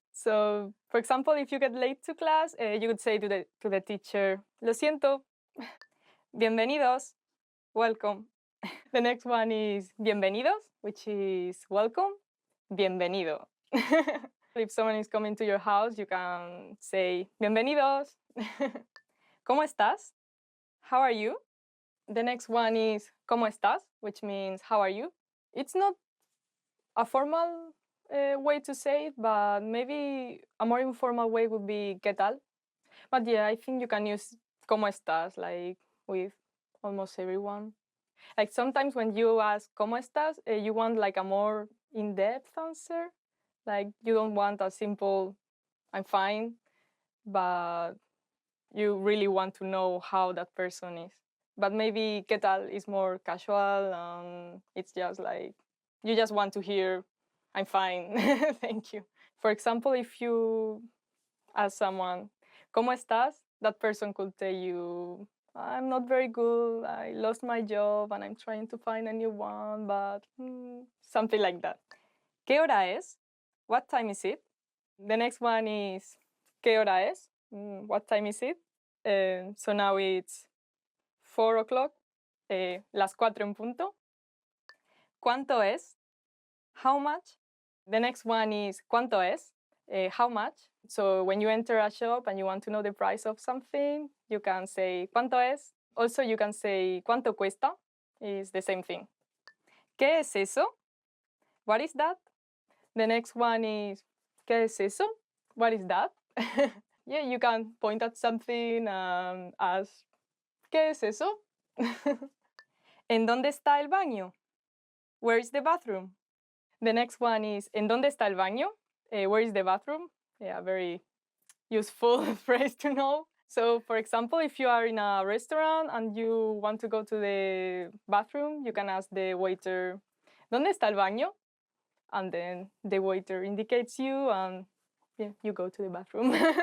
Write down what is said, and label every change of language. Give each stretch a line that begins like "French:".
English: So, for example, if you get late to class, you would say to the teacher,
Spanish: "Lo siento."
English: Bienvenidos, welcome. The next one is bienvenidos, which is welcome. Bienvenido. If someone is coming to your house, you can say bienvenidos.
Spanish: ¿Cómo estás?
English: How are you? The next one is
Spanish: ¿cómo estás?
English: Which means how are you? It's not a formal way to say it, but maybe a more informal way would be
Spanish: ¿qué tal?
English: But yeah, I think you can use
Spanish: ¿cómo estás?
English: Like with almost everyone. Like sometimes when you ask
Spanish: ¿cómo estás?
English: You want like a more in-depth answer. Like you don't want a simple I'm fine, but you really want to know how that person is. But maybe
Spanish: ¿qué tal?
English: Is more casual. It's just like you just want to hear I'm fine, thank you. For example, if you ask someone
Spanish: ¿cómo estás?
English: That person could tell you I'm not very good, I lost my job and I'm trying to find a new one, but something like that.
Spanish: ¿Qué hora es?
English: What time is it? The next one is
Spanish: ¿qué hora es?
English: What time is it? So now it's 4 o'clock,
Spanish: las 4 en punto. ¿Cuánto es?
English: How much? The next one is
Spanish: ¿cuánto es?
English: How much? So when you enter a shop and you want to know the price of something, you can say ¿cuánto es? Also, you can say
Spanish: ¿cuánto cuesta?
English: It's the same thing.
Spanish: ¿Qué es eso?
English: What is that? The next one is
Spanish: ¿qué es eso?
English: What is that? Yeah, you can point at something and ask
Spanish: ¿qué es eso? ¿En dónde está el baño?
English: Where is the bathroom? The next one is
Spanish: ¿en dónde está el baño?
English: Where is the bathroom? Yeah, very useful phrase to know. So, for example, if you are in a restaurant and you want to go to the bathroom, you can ask the waiter,
Spanish: ¿dónde está el baño?
English: And then the waiter indicates you and yeah, you go to the bathroom.